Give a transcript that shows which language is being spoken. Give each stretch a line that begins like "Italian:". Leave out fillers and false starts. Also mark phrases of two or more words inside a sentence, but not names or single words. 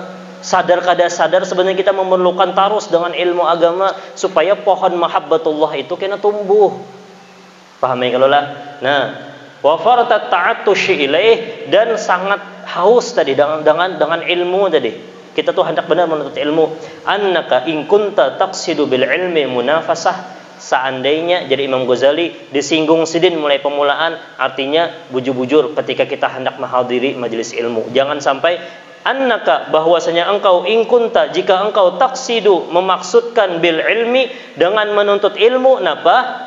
Banjar: Sadar kada sadar sebenarnya kita memerlukan tarus dengan ilmu agama supaya pohon mahabbatullah itu kena tumbuh. Paham ya kalau lah?
Indonesian: Nah,
Arabic: وفرط التعطش إليه,
Indonesian: dan sangat haus tadi dengan ilmu tadi. Kita tuh hendak benar menuntut ilmu.
Arabic: أنك إن كنت تقصد بالعلم المنافسة.
Banjar: Seandainya, jadi Imam Ghazali disinggung sidin mulai pemulaan, artinya bujur-bujur ketika kita hendak menghadiri majelis ilmu. Jangan sampai annaka, bahwasanya engkau
Arabic: إن كنت,
Banjar: jika engkau taqsidu, memaksudkan
Arabic: بالعلم,
Banjar: dengan menuntut ilmu, napa?